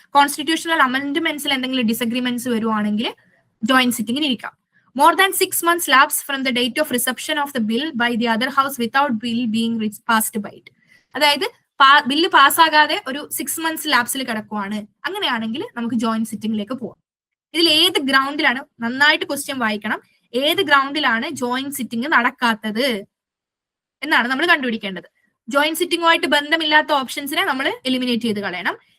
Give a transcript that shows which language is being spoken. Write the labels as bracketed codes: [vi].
[ml] Constitutional അമെന്റ്മെന്റ്സിൽ എന്തെങ്കിലും disagreements വരുവാണെങ്കിൽ joint സിറ്റിംഗിന് ഇരിക്കാം. [en] More than 6 months lapse from the date of reception of the bill by the other house without bill being passed by it. [ml] അതായത് bill പാസ്സാകാതെ ഒരു 6 months ലാപ്സിൽ കിടക്കുവാണ്. അങ്ങനെയാണെങ്കിൽ നമുക്ക് joint സിറ്റിംഗിലേക്ക് പോവാം. ഇതിൽ ഏത് ഗ്രൗണ്ടിലാണ്, നന്നായിട്ട് ക്വസ്റ്റ്യൻ വായിക്കണം, ഏത് ഗ്രൗണ്ടിലാണ് ജോയിന്റ് സിറ്റിംഗ് നടക്കാത്തത് എന്നാണ് നമ്മൾ കണ്ടുപിടിക്കേണ്ടത്. ജോയിന്റ് സിറ്റിംഗുമായിട്ട് ബന്ധമില്ലാത്ത ഓപ്ഷൻസിനെ നമ്മൾ എലിമിനേറ്റ് ചെയ്ത് കളയണം.